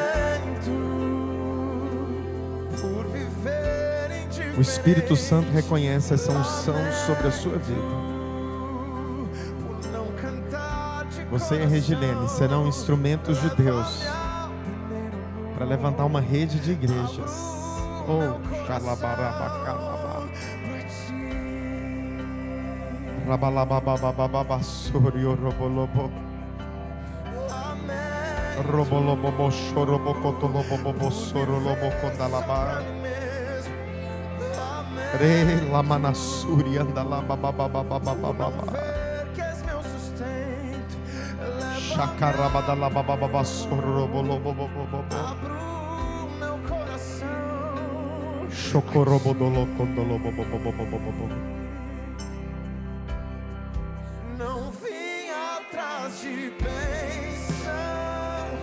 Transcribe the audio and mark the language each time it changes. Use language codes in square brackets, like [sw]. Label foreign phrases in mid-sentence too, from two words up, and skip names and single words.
[pt] Por viver em O Espírito Santo reconhece essa unção sobre a sua vida. por não cantar de Você e a Regilene serão instrumentos de Deus para levantar uma rede de igrejas. Oh, xalabarabacalabá. Rabalabababababassorio robolobo. Robolobobo chorobocotolobobo sorolobocondalabá. Re lamanassuri andalabababababababá. que és meu sustento. Chacarabadalabababá sorobolobobobobo. Abro meu coração. Chocorobodolocondolobobobobobobo. Não vim atrás de bênçãos.